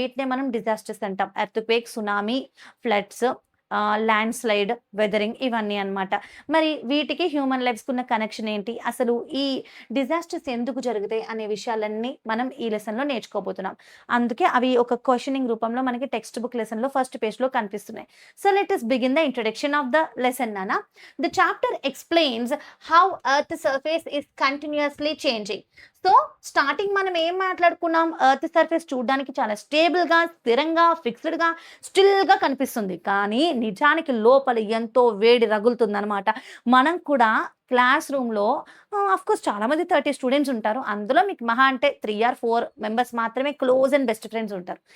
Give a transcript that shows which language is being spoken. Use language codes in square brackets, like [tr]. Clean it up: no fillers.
[te] వీటినే మనం డిజాస్టర్స్ అంటాం. Earthquake, tsunami, floods, land slide, weathering ఇవన్నీ అన్నమాట. మరి వీటికి హ్యూమన్ లైఫ్స్‌కున్న కనెక్షన్ ఏంటి? అసలు ఈ డిజాస్టర్స్ ఎందుకు జరుగుతాయి అనే విషయాలన్నీ మనం ఈ లెసన్‌లో నేర్చుకోబోతున్నాం. అందుకే అవి ఒక క్వెషనింగ్ రూపంలో మనకి టెక్స్ట్ బుక్ లెసన్‌లో ఫస్ట్ పేజ్‌లో కనిపిస్తున్నాయి. [en] So let us begin the introduction of the lesson, Nana. The chapter explains how Earth's surface is continuously changing. [te] So, starting మనం ఏం మాట్లాడుకున్నాం? ఎర్త్ సర్ఫేస్ చూడ్డానికి చాలా స్టేబుల్‌గా, స్థిరంగా, ఫిక్స్‌డ్‌గా, స్టిల్‌గా కనిపిస్తుంది. కానీ నిజానికి లోపల ఎంతో వేడి రగులుతుందనమాట. మనం కూడా క్లాస్ రూమ్‌లో ఆఫ్‌కోర్స్ చాలామంది 30 స్టూడెంట్స్ ఉంటారు. అందులో మీకు మహా అంటే 3 ఆర్ 4 మెంబర్స్ మాత్రమే క్లోజ్ అండ్ బెస్ట్ ఫ్రెండ్స్ ఉంటారు.